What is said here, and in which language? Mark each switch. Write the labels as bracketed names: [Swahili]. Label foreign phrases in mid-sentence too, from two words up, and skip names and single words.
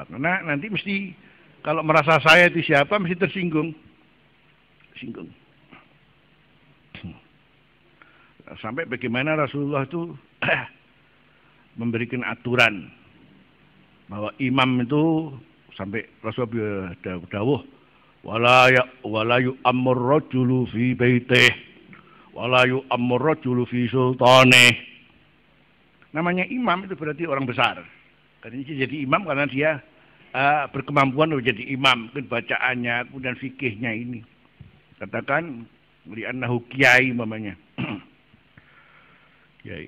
[Indonesian] Karena nanti mesti kalau merasa saya itu siapa mesti tersinggung. Singgung. Sampai bagaimana Rasulullah itu memberikan aturan bahwa imam itu sampai Rasulullah dawuh [Arabic] ولا يؤم الرجل في بيته ولا يؤم الرجل في سلطانه. [Indonesian] Namanya imam itu berarti orang besar. Karena dia jadi imam karena dia berkemampuan untuk jadi imam, mungkin bacaannya, kemudian fikihnya ini. Katakan li'annahu kiai mamanya. Kiai.